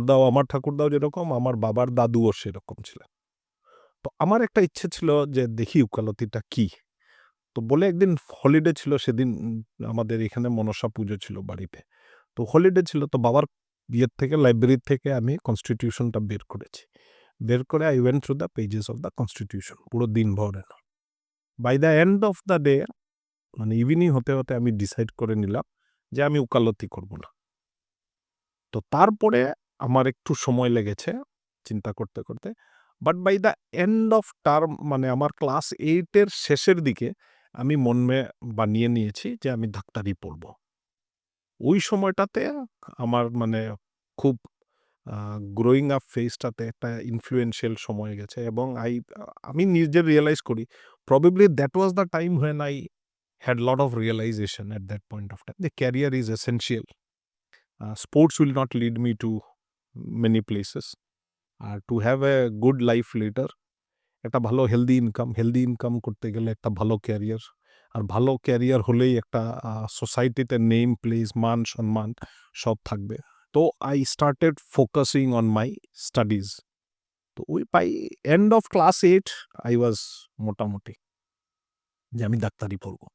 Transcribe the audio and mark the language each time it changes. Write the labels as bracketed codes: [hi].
[bn] আমার ঠাকুরদাও যেরকম আমার বাবার দাদুও সেরকম ছিলেন। তো আমার একটা ইচ্ছে ছিল যে দেখি উকালতিটা কি। তো বলে একদিন হলিডে ছিল সেদিন আমাদের এখানে মনসা পুজো ছিল বাড়িতে। তো হলিডে ছিল তো বাবার ইয়ের থেকে লাইব্রেরি থেকে আমি কনস্টিটিউশনটা বের করেছি। [en] বের করে I went through the pages of the constitution পুরো দিনভর। By the end of the day [bn] মানে ইভিনিং হতে হতে আমি ডিসাইড করে নিলাম যে আমি উকালতি করব না। তো তারপরে আমার একটু সময় লেগেছে চিন্তা করতে করতে but [en] by the end of term [bn] মানে আমার ক্লাস 8-এর শেষের দিকে আমি বানিয়ে নিয়েছি যে আমি ডাক্তারি পড়ব। ওই সময়টাতে আমার মানে খুব গ্রোয়িং আপ ফেজটাতে একটা ইনফ্লুয়েন্সিয়াল সময় গেছে এবং আমি নিজে রিয়ালাইজ করি [en] Probably that was the time when I had lot of realization at that point of time. The career is essential. Sports will not lead me to many places. [bn] আর [en] to have a good life later, [bn] একটা ভালো healthy income করতে গেলে একটা ভালো career, আর ভালো career হলেই একটা সোসাইটিতে নেম প্লেস মান সম্মান সব থাকবে। [en] তো I started focusing on my studies. তো ওই by end of class 8 I was [bn] মোটামুটি যে আমি ডাক্তারি পড়বো।